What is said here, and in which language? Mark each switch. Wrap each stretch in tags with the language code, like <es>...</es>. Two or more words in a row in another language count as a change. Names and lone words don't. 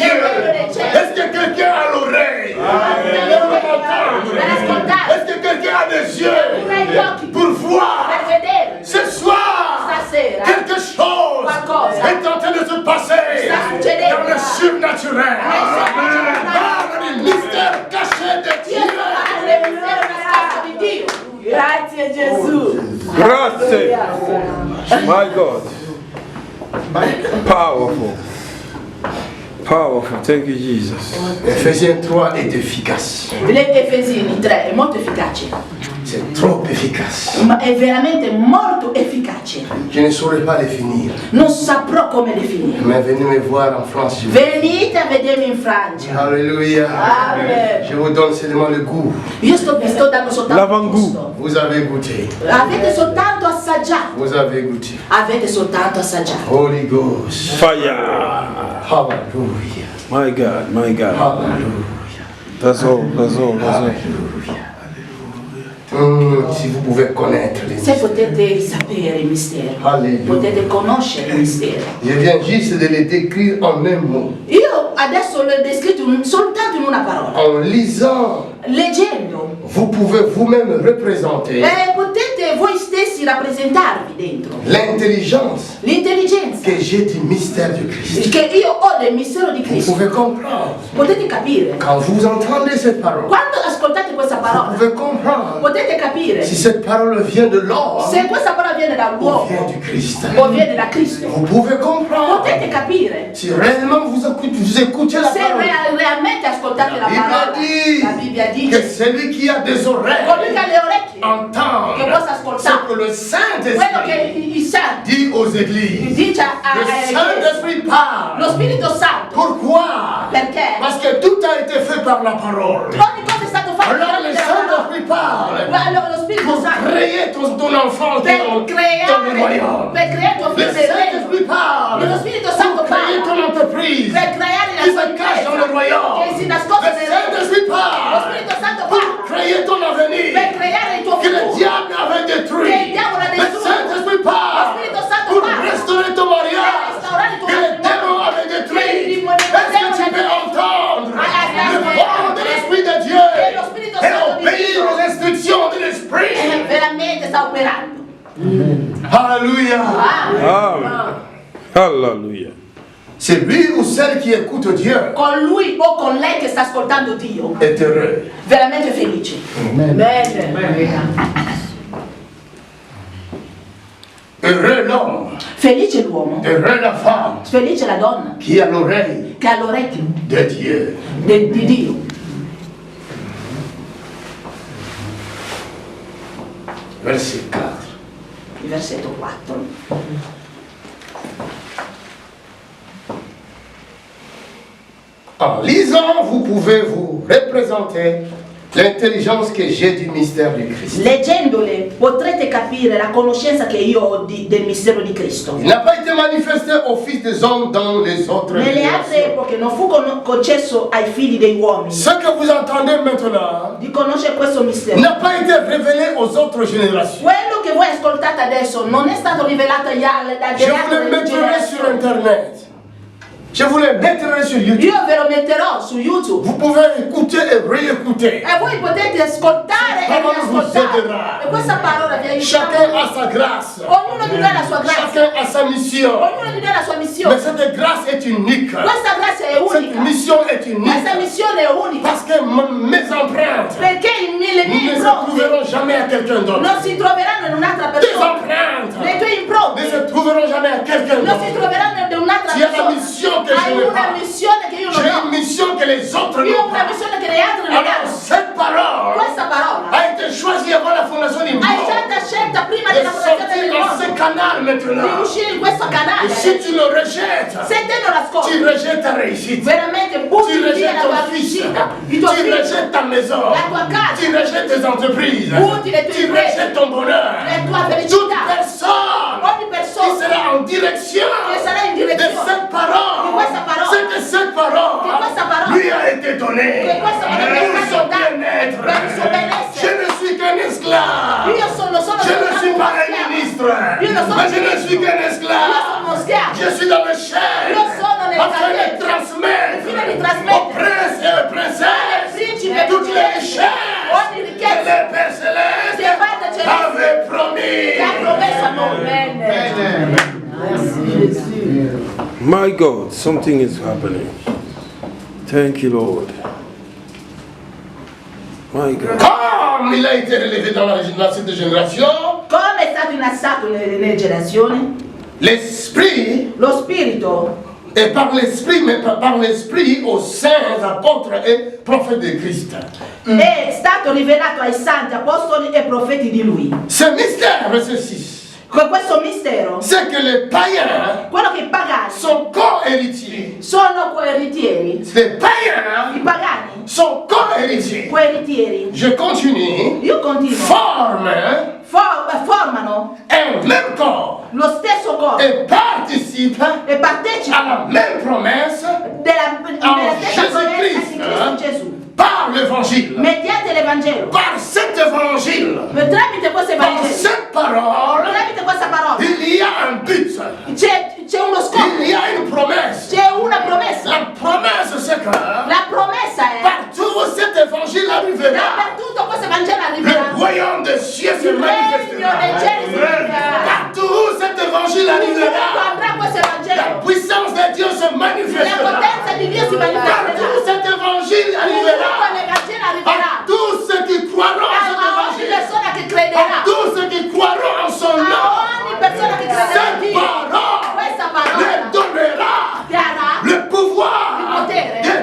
<fr>Est-ce que quelqu'un a l'oreille pour entendre? Est-ce que quelqu'un a des yeux pour voir? Ce soir, quelque chose est en train de se passer dans le surnaturel. Par le mystère caché de Dieu.</fr> <it>Grazie Gesù. Grazie.</it> <en>My God. Powerful. Powerful. Thank you, Jesus.</en> <fr>Ephésiens 3 est efficace.</fr> <it>Efesini 3 è molto efficace.</it> <fr>C'est trop efficace.</fr> <it>Ma è veramente molto efficace.</it> <fr>Je ne saurais pas le finir.</fr> <it>Non saprò come definire.</it> <fr>Mais venez me voir en France.</fr> <it>Venite a vedermi in Francia.</it> <fr>Alléluia. Amen. Je vous donne seulement le goût.</fr> <it>Io vi sto dando soltanto</it> <fr>L'avant-goût.</fr> <it>gusto.</it> <fr>Vous avez goûté.</fr> <it>Avete soltanto assaggiato.</it> <fr>Vous avez goûté.</fr> <it>Avete soltanto assaggiato.</it> <en>Holy Ghost. Fire. Hallelujah. My God, my God. Hallelujah. That's all, that's all, that's all. Hallelujah.</en> <fr>Si vous pouvez connaître les</fr> <it>Se</it> <fr>mystères.</fr> <it>potete sapere il mistero, Alleluia. potete conoscere il mistero.</it> <fr>Je viens juste de les décrire en un mot.</fr> <it>Io adesso l'ho descritto soltanto in una parola.</it> <fr>En lisant,</fr> <it>Leggendo,</it> <fr>vous pouvez vous-même représenter</fr> <it>potete voi stessi rappresentarvi dentro</it> <fr>l'intelligence</fr> <it>l'intelligenza</it> <fr>que j'ai du mystère du Christ.</fr> <it>che io ho del mistero di</it> <fr>Vous</fr> <it>Cristo.</it> <fr>pouvez comprendre.</fr> <it>Potete capire.</it> <fr>Quand vous entendez cette parole,</fr> <it>Quando ascoltate questa</it> <fr>vous</fr> <it>parola,</it> <fr>pouvez comprendre</fr> <it>potete capire</it> <fr>si cette parole vient de l'homme</fr> <it>se questa parola viene</it> <fr>ou</fr> <it>dall'uomo</it> <fr>vient du Christ.</fr> <it>o viene da Cristo.</it> <fr>Vous pouvez comprendre</fr> <it>Potete capire</it> <fr>si réellement vous écoutez la</fr> <it>se</it> <fr>parole.</fr> <it>realmente ascoltate la</it> <fr>La</fr> <it>parola.</it> <fr>Bible</fr> <it>La Bibbia</it> <fr>dit que</fr> <it>dice</it> <fr>celui qui a des oreilles</fr> <it>colui che ha le orecchie</it> <fr>entend</fr> <it>che possa</it> <fr>ce</fr> <it>ascoltare</it> <fr>que le</fr> <it>quello</it> <fr>Saint-Esprit</fr> <it>che il Santo</it> <fr>dit aux églises.</fr> <it>dice</it> <fr>Le Saint-Esprit parle.</fr> <it>lo Spirito Santo.</it> <fr>Pourquoi?</fr> <it>Perché?</it> <fr>Parce que tout a été fait par la parole.</fr> <it>Ogni cosa è stato fatto</it> <fr>Alors le</fr> <it>tramite la parola.</it> <fr>Saint-Esprit parle.</fr> <it>Allora lo Spirito</it> <fr>Pour</fr> <it>Santo</it> <fr>créer ton enfant</fr> <it>per</it> <fr>dans le</fr> <it>creare</it> <fr>royaume.</fr> <it>tuo</it> <fr>Le</fr> <it>figlio nel regno.</it> <fr>Saint-Esprit parle.</fr> <it>Lo Spirito Santo</it> <fr>Pour créer ton</fr> <it>parla</it> <fr>entreprise.</fr> <it>per creare la</it> <fr>Qui</fr> <it>sua</it> <fr>se cache dans le</fr> <it>impresa</it> <fr>royaume.</fr> <it>che si nasconde</it> <fr>Le</fr> <it>nel regno.</it> <fr>Saint-Esprit</fr> <it>Lo</it> <fr>parle.</fr> <it>Spirito Santo</it> <fr>Pour</fr> <it>parla</it> <fr>créer ton avenir.</fr> <it>per creare il tuo</it> <fr>Que le</fr> <it>futuro.</it> <fr>diable avait détruit.</fr> <it>Che il diavolo ha</it> <fr>Le</fr> <it>distrutto.</it> <fr>Saint-Esprit</fr> <it>Lo</it> <fr>parle.</fr> <it>Spirito Santo</it> <fr>Pour</fr> <it>parla</it> <fr>restaurer ton</fr> <it>per</it> <fr>mariage.</fr> <it>restaurare il tuo</it> <fr>Que le démon</fr> <it>matrimonio.</it> <fr>avait détruit.</fr> <it>Che il demonio</it> <fr>Est-ce que tu peux entendre le vent de l'Esprit de Dieu</fr> <it>E lo Spirito</it> <fr>et</fr> <it>Santo di</it> <fr>obéir</fr> <it>Dio</it> <fr>aux instructions de l'Esprit?</fr> <it>veramente sta operando.</it> <fr>Alléluia.</fr> <it>Amen. Hallelujah.</it> <fr>C'est lui ou celle qui écoute Dieu</fr> <it>Con lui o con lei che sta ascoltando Dio,</it> <fr>est heureux.</fr> <it>veramente felice.</it> <fr>Amen. Heureux l'homme,</fr> <it>Felice l'uomo,</it> <fr>heureux la femme</fr> <it>felice la donna</it> <fr>qui a l'oreille</fr> <it>che ha l'orecchio</it> <fr>de Dieu.</fr> <it>di Dio.</it> <fr>Verset 4.</fr> <it>Il versetto 4.</it> <fr>En lisant, vous pouvez vous représenter l'intelligence que j'ai du mystère du Christ.</fr> <it>Leggendole potrete capire la conoscenza che io ho del mistero di Cristo.</it> <fr>Il n'a pas été manifesté aux fils des hommes dans les autres</fr> <it>Nelle altre</it> <fr>générations.</fr> <it>epoche non fu concesso ai figli degli uomini</it> <fr>Ce que vous entendez maintenant</fr> <it>di conoscere questo mistero.</it> <fr>n'a pas été révélé aux autres générations.</fr> <it>Quello che voi ascoltate adesso non è stato rivelato</it> <fr>Je vous le</fr> <it>alle altre</it> <fr>mettrai sur</fr> <it>generazioni.</it> <fr>Internet. Je vous le mettrai sur YouTube.</fr> <it>Io ve lo metterò su YouTube.</it> <fr>Vous pouvez écouter et réécouter.</fr> <it>E voi potete ascoltare e riascoltare. E questa parola vi aiuterà.</it> <fr>Chacun a sa grâce.</fr> <it>Ognuno di noi ha la sua grazia.</it> <fr>Chacun a sa mission.</fr> <it>Ognuno di noi ha la sua</it> <fr>Mais</fr> <it>missione.</it> <fr>cette grâce est unique.</fr> <it>Questa grazia è</it> <fr>Cette</fr> <it>unica.</it> <fr>mission est unique.</fr> <it>Questa missione è unica.</it> <fr>Parce que mes empreintes</fr> <it>Perché le mie</it> <fr>ne se</fr> <it>impronte</it> <fr>trouveront jamais à quelqu'un d'autre.</fr> <it>non si troveranno in un'altra</it> <fr>Tes</fr> <it>persona.</it> <fr>empreintes</fr> <it>Le tue</it> <fr>ne</fr> <it>impronte</it> <fr>se trouveront jamais à quelqu'un</fr> <it>non si</it> <fr>d'autre.</fr> <it>troveranno in un'altra</it> <fr>Tu as la</fr> <it>persona.</it> <fr>mission que je</fr> <it>Hai</it> <fr>n'ai</fr> <it>una</it> <fr>pas.</fr> <it>missione che io non</it> <fr>J'ai une</fr> <it>ho.</it> <fr>mission que les autres</fr> <it>Io ho</it> <fr>n'ont</fr> <it>una</it> <fr>pas.</fr> <it>missione che le altre non</it> <fr>Alors,</fr> <it>hanno.</it> <fr>cette parole</fr> <it>Questa parola</it> <fr>a été choisie avant la fondation du</fr> <it>hai</it> <fr>monde.</fr> <it>stata scelta prima</it> <fr>De</fr> <it>della fondazione</it> <fr>sortir</fr> <it>del</it> <fr>dans ce</fr> <it>mondo</it> <fr>canal</fr> <it>di</it> <fr>maintenant.</fr> <it>uscire in questo</it> <fr>Et</fr> <it>canale.</it> <fr>si tu le rejettes,</fr> <it>Se te non</it> <fr>tu</fr> <it>l'ascolti,</it> <fr>rejettes ta réussite.</fr> <it>veramente</it> <fr>Tu</fr> <it>butti via</it> <fr>rejettes</fr> <it>la tua</it> <fr>ton fils.</fr> <it>riuscita,</it> <fr>Tu</fr> <it>i tuoi figli,</it> <fr>rejettes ta maison.</fr> <it>la tua casa,</it> <fr>Tu rejettes tes entreprises.</fr> <it>butti le tue</it> <fr>Tu</fr> <it>imprese,</it> <fr>rejettes ton bonheur.</fr> <it>la tua</it> <fr>Toute</fr> <it>felicità.</it> <fr>personne</fr> <it>Ogni</it> <fr>qui</fr> <it>persona</it> <fr>sera en direction</fr> <it>che sarà in</it> <fr>de</fr> <it>direzione</it> <fr>cette parole,</fr> <it>di questa parola,</it> <fr>c'est que cette parole</fr> <it>Che questa parola</it> <fr>lui a été donnée</fr> <it>che questa parola è</it> <fr>pour</fr> <it>stata</it> <fr>son</fr> <it>data</it> <fr>bien-être.</fr> <it>per il suo</it> <fr>Je</fr> <it>benessere.</it> <fr>ne suis qu'un esclave.</fr> <it>Io sono solo</it> <fr>Je ne suis pas un</fr> <it>schiavo.</it> <fr>ministre,</fr> <it>Io non sono</it> <fr>mais je ne</fr> <it>ministro.</it> <fr>suis qu'un</fr> <it>Io</it> <fr>esclave.</fr> <it>sono schiavo.</it> <fr>Je suis dans le chaîne</fr> <it>Io sono nel</it> <fr>afin de</fr> <it>cadetto.</it> <fr>transmettre</fr> <it>Fino di</it> <fr>aux</fr> <it>trasmettere</it> <fr>princes et aux princesses</fr> <it>principi e</it> <fr>toutes les</fr> <it>principesse,</it> <fr>richesses</fr> <it>ogni</it> <fr>que</fr> <it>ricchezza</it> <fr>le Père Céleste</fr> <it>che il Padre Celeste</it> <fr>avait promis.</fr> <it>che ha promesso a noi. Bene.</it> <en>My God, something is happening. Thank you, Lord. My God.</en> <fr>Comme il a été relevé dans cette génération,</fr> <it>Come è stato innalzato nelle generazioni,</it> <fr>l'Esprit,</fr> <it>lo Spirito</it> <fr>et par l'Esprit, mais par l'Esprit aux saints apôtres et prophètes de Christ.</fr> <it>è stato rivelato ai santi apostoli e profeti di Lui.</it> <fr>Ce mystère, verset 6,</fr> <it>Con questo mistero,</it> <fr>c'est que les païens</fr> <it>quello che i pagani</it> <fr>sont co-héritiers.</fr> <it>sono coeritieri,</it> <fr>Les païens</fr> <it>i pagani</it> <fr>sont co-héritiers.</fr> <it>coeritieri,</it> <fr>Je continue.</fr> <it>io continuo,</it> <fr>Forment</fr> <it>formano</it> <fr>un même corps</fr> <it>lo stesso corpo</it> <fr>et participent</fr> <it>e</it> <fr>à</fr> <it>partecipano</it> <fr>la même promesse</fr> <it>della stessa promessa di Cristo Gesù,</it> <fr>par l'évangile.</fr> <it>mediante l'Evangelo.</it> <fr>Par cet évangile,</fr> <it>Tramite questo</it> <fr>par</fr> <it>Evangelo,</it> <fr>cette parole,</fr> <it>tramite questa parola,</it> <fr>il y a un but.</fr> <it>c'è uno scopo,</it> <fr>Il y a une promesse.</fr> <it>c'è una promessa.</it> <fr>La promesse, c'est que</fr> <it>La promessa è</it> <fr>partout cet évangile arrivera,</fr> <it>dappertutto questo Evangelo</it> <fr>le</fr> <it>arriverà.</it> <fr>royaume des cieux se</fr> <it>Il regno</it> <fr>manifestera.</fr> <it>dei cieli si manifesterà.</it> <fr>Partout cet évangile</fr> <it>Dovunque</it> <fr>arrivera,</fr> <it>andrà questo</it> <fr>la</fr> <it>Evangelo,</it> <fr>puissance de Dieu se</fr> <it>la</it> <fr>manifestera.</fr> <it>potenza di Dio si manifesterà.</it> <fr>Partout cet évangile</fr> <it>Dovunque</it> <fr>arrivera,</fr> <it>l'Evangelo</it> <fr>à</fr> <it>arriverà.</it> <fr>tous ceux qui croiront en</fr> <it>A</it> <fr>cet</fr> <it>ogni</it> <fr>évangile,</fr> <it>persona che</it> <fr>à</fr> <it>crederà,</it> <fr>tous ceux qui croiront en son</fr> <it>a</it> <fr>nom,</fr> <it>ogni persona che crederà in</it> <fr>cette</fr> <it>Dio,</it> <fr>parole</fr> <it>questa</it> <fr>leur</fr> <it>parola</it> <fr>donnera</fr> <it>darà</it> <fr>le pouvoir</fr> <it>il potere</it> <fr>de</fr>